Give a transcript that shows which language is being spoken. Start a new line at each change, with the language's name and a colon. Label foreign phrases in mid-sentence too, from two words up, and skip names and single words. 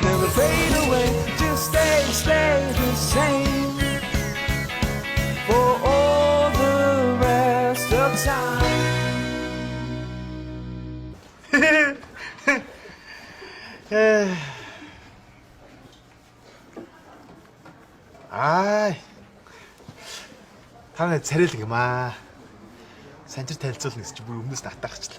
English: gonna fade away. Just stay the same for all the rest of time. Аа.
Mongolian: Та нар царайлаг юм аа. Санчир танилцуулна гэж чи бүр өмнөөс натаагчлаа.